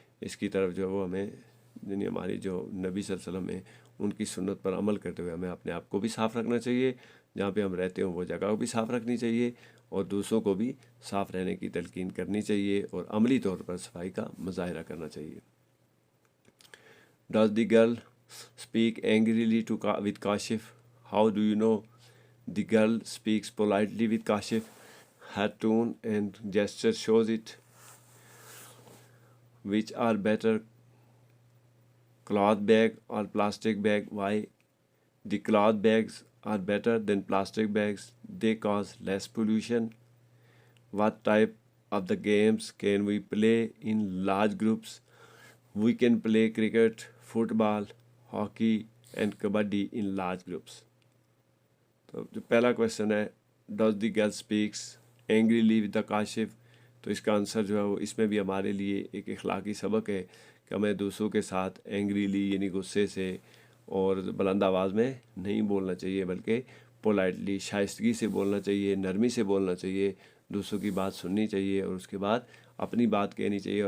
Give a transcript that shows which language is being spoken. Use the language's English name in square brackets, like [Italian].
[Urdu] اس کی طرف جو وہ ہمیں یعنی ہماری جو نبی صلی اللہ علیہ وسلم ہیں ان کی سنت پر عمل کرتے ہوئے ہمیں اپنے آپ کو بھی صاف رکھنا چاہیے. جہاں پہ ہم رہتے ہوں وہ جگہ کو بھی صاف رکھنی چاہیے، اور دوسروں کو بھی صاف رہنے کی تلقین کرنی چاہیے، اور عملی طور پر صفائی کا مظاہرہ کرنا چاہیے. [English] Does the girl speak angrily with Kashif? How do you know the girl speaks politely with Kashif? Her tone and gesture shows it. Which are better, cloth bag or plastic bag? Why? The cloth bags are better than plastic bags. They cause less pollution. What type of the games can we play in large groups? We can play cricket, football, hockey and kabaddi in large groups. [Urdu] تو جو پہلا question ہے [English] does the girl speaks angrily with the Kashif, [Urdu] تو اس کا answer جو ہے وہ اس میں بھی ہمارے لیے ایک اخلاقی سبق ہے کہ ہمیں دوسروں کے ساتھ اینگریلی یعنی غصے سے اور بلند آواز میں نہیں بولنا چاہیے، بلکہ پولائٹلی شائستگی سے بولنا چاہیے، نرمی سے بولنا چاہیے، دوسروں کی بات سننی چاہیے، اور اس کے بعد اپنی بات کہنی چاہیے.